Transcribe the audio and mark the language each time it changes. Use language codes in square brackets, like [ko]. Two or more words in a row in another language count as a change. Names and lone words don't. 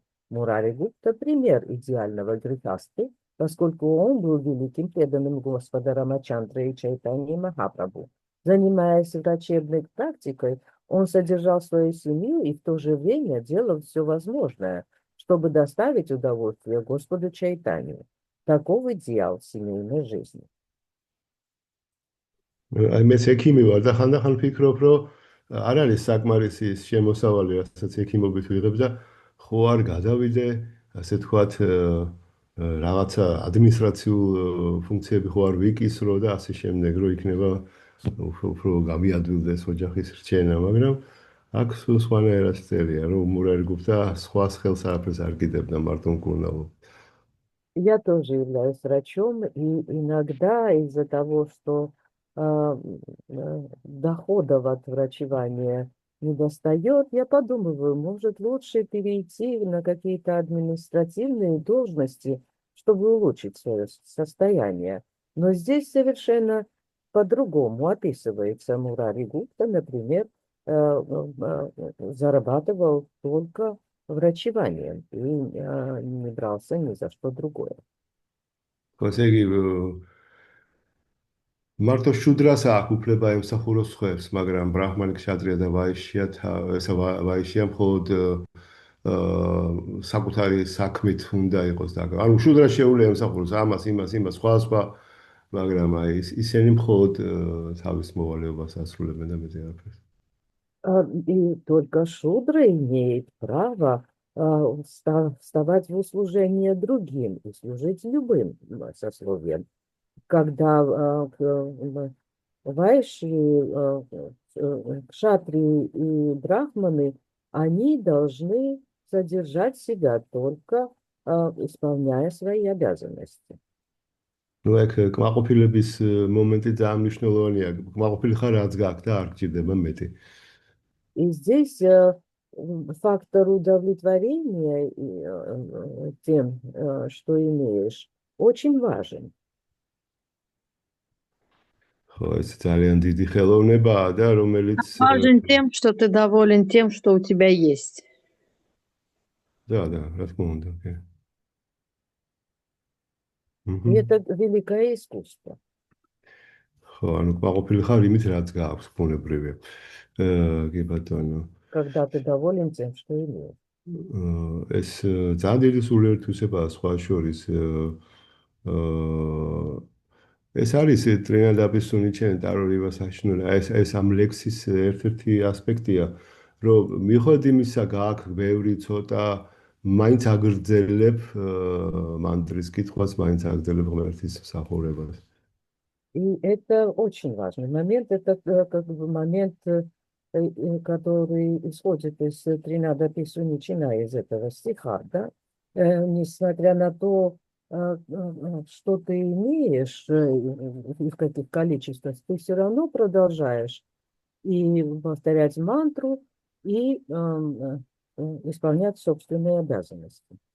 [ru] Мурари Гупта – пример идеального грехасты, поскольку он был великим преданным Господа Рамачандры и Чайтаньи Махапрабху. Занимаясь врачебной практикой, он содержал свою семью и в то же время делал все возможное, чтобы доставить удовольствие Господу Чайтанью. Таков идеал семейной жизни. [ka] მეც ექიმი ვარ და ხანდახან ფიქრობ, რომ არ არის საკმარისი ის შემოსავალი, რასაც ექიმობით ვიღებ და ხო არ გადავიდე, ასე თქვათ, რაღაცა ადმინისტრაციულ ფუნქციები ხო არ ვიკისრო და ასე შემდეგ, რომ იქნება უფრო გამიადვილდეს ოჯახის რჩენა, მაგრამ აქ სხვანაირად წერია, რომ მურარი გუპტა სხვას ხელს არაფერს არ კიდებდა, მარტო მკურნალობდა. [ru] Я тоже являюсь врачом, и иногда из-за того, что доходов от врачевания не достает, я подумываю, может лучше перейти на какие-то административные должности, чтобы улучшить свое состояние. Но здесь совершенно по-другому описывается Мурари Гупта, например, зарабатывал только врачеванием и не брался ни за что другое. [ka] ესე იგი მარტო შუდრას აქვს უფლება ემსახუროს სხვებს, მაგრამ ბრაჰმანი, ქშატრია და ვაიშია მხოლოდ საკუთარი საქმით უნდა იყოს და ანუ შუდრა შეუძლია ემსახუროს ამას, იმას, სხვა, მაგრამ აი ისინი მხოლოდ თავის მოვალეობას ასრულებენ და მეტი არაფერს. [ru] И только шудра имеет право вставать в услужение другим и служить любым сословиям. Когда вайши, кшатрии и брахманы, они должны содержать себя только исполняя свои обязанности. Ну, [ka] ეგ კმაყოფილების მომენტი ძალიან მნიშვნელოვანია. კმაყოფილი ხარ რაც გაქვს და არ გჭირდება მეტი. [ru] И здесь фактор удовлетворения тем, что имеешь, очень важен. [ka] ხო, ეს ძალიან დიდი ხელოვნებაა და რომელიც [ru] Важен тем, что ты доволен тем, что у тебя есть. да, [ka] რა თქმა უნდა, კი. [ru] И это великое искусство. [ka] ხო, ანუ კმაყოფილი ხარ იმით რაც გაქვს, ბუნებრივია. კი ბატონო. [ru] Когда ты доволен тем, что имеешь. [ka] ეს ძალიან დიდი სულიერთვისებაა სხვა შორის. ეს არის ტრინადადის სუნიჩენ ტარორივას აშნულა. ეს ამ ლექსის ერთ-ერთი ასპექტია, რომ მიხედვით იმისა, გააქვს ბევრი ცოტა მაინც აგრძელებ მანტრის კითხვას, მაინც აგრძელებ ღმერთის მსახურებას. [ru] И это очень важный момент. Это как бы момент, который исходит из Тринада Писуничина, из этого стиха, да? Несмотря на то, что ты имеешь и в каких количествах, ты все равно продолжаешь и повторять мантру, и исполнять собственные обязанности.